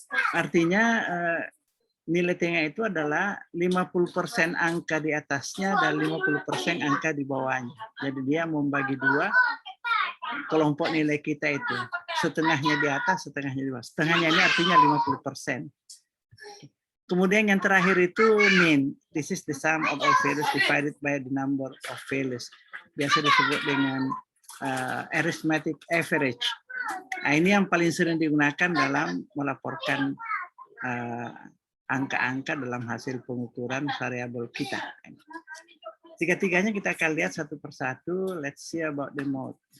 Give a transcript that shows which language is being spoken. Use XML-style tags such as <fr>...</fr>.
<id>Artinya nilai tengah itu adalah 50% angka di atasnya dan 50% angka di bawahnya. Jadi dia membagi dua kelompok nilai kita itu. Setengahnya di atas, setengahnya di bawah. Setengahnya ini artinya 50%. Kemudian yang terakhir itu mean.</id> <en>This is the sum of all values divided by the number of values.</en> <id>Biasa disebut dengan arithmetic average. Nah, ini yang paling sering digunakan dalam melaporkan angka-angka dalam hasil pengukuran variabel kita. Tiga-tiganya kita akan lihat satu persatu.</id> <en>Let's see about the mode.</en>